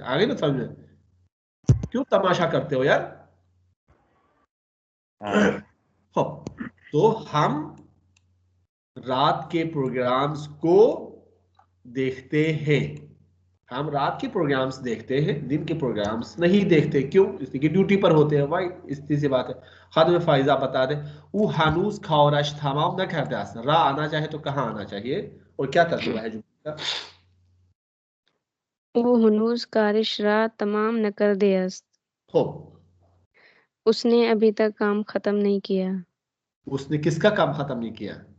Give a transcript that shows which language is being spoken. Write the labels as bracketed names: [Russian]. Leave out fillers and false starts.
[Urdu] آگے نا سمجھ میں؟ کیوں تماشا کرتے ہو یار؟ تو ہم رات کے پروگرامز کو دیکھتے ہیں. ہم رات کے پروگرامز دیکھتے ہیں، دن کے پروگرامز نہیں دیکھتے. کیوں؟ اس لیے ڈیوٹی پر ہوتے ہیں. وائی اس سی بات ہے. خانم فائزہ بتا دیں [Persian] او ہنوز کھاورش تمام نکرده است. [Urdu] را آنا چاہے تو کہاں آنا چاہیے اور کیا ترجمہ ہے جملے کا؟ [Persian] او ہنوز کارش را تمام نکرده است. خوب. [Urdu] اس نے ابھی تک کام ختم نہیں کیا. اس نے کس کا کام ختم نہیں کیا؟